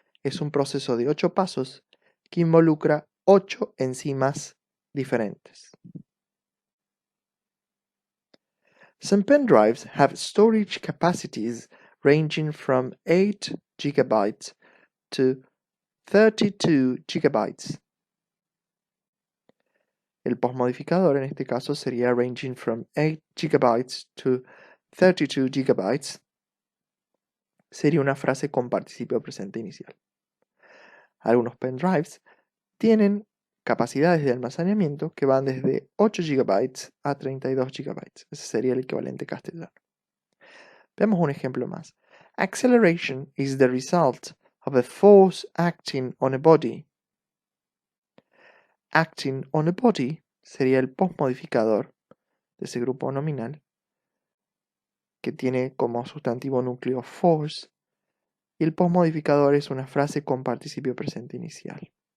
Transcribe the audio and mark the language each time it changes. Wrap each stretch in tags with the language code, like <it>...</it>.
<es>Es un proceso de 8 pasos que involucra 8 enzimas diferentes.</es> <en>Some pen drives have storage capacities ranging from 8 GB to 32 GB.</en> <es>El postmodificador en este caso sería</es> <en>ranging from 8 GB to 32 GB.</en> <es>Sería una frase con participio presente inicial. Algunos pendrives tienen capacidades de almacenamiento que van desde 8 GB a 32 GB. Ese sería el equivalente castellano. Veamos un ejemplo más.</es> <en>Acceleration is the result of a force acting on a body. Acting on a body</en> <es>sería el postmodificador de ese grupo nominal que tiene como sustantivo núcleo force, y el postmodificador es una frase con participio presente inicial.</es>